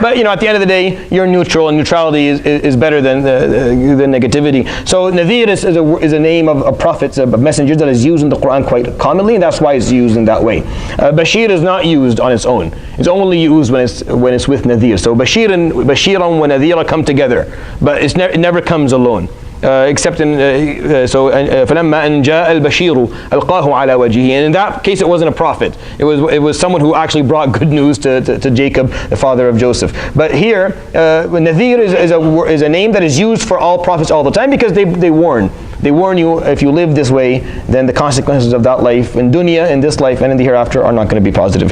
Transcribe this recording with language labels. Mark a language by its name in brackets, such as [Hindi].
[English] But at the end of the day, you're neutral, and neutrality is better than negativity. So Nadir is a name of prophets, of messengers, that is used in the Quran quite commonly, and that's why it's used in that way. Bashir is not used on its own. It's only used when it's with Nadir. So Bashir and wa Nadira come together, but it never comes alone. Except in [Arabic] فَلَمَّا أَنْ جَاءَ الْبَشِيرُ أَلْقَاهُ عَلَى وَجْهِهِ. [English] And in that case, it wasn't a prophet. It was someone who actually brought good news to Jacob, the father of Joseph. But here, Nadir is a name that is used for all prophets all the time, because they warn. They warn you, if you live this way, then the consequences of that life, in dunya, in this life, and in the hereafter, are not going to be positive.